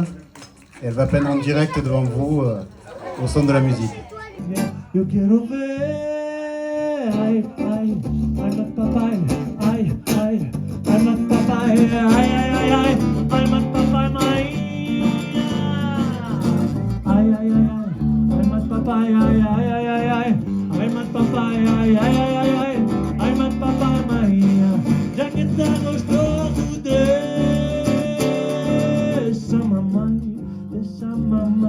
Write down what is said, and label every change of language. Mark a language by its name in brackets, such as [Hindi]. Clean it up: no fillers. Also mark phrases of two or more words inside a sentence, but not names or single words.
[French] Et elle va peindre en direct devant vous au son de la musique. [Spanish] Yo quiero ver, [English] ay, ay, I'm a papaya, ay, ay, I'm a papaya, ay, ay, ay, ay, I'm a papaya, ay, ay, ay, I'm a papaya, ay, ay, ay, ay, I'm a papaya, ay, ay, ay, ay, I'm a papaya, [Spanish] ya que está gostoso de esa mamá, esa mamá.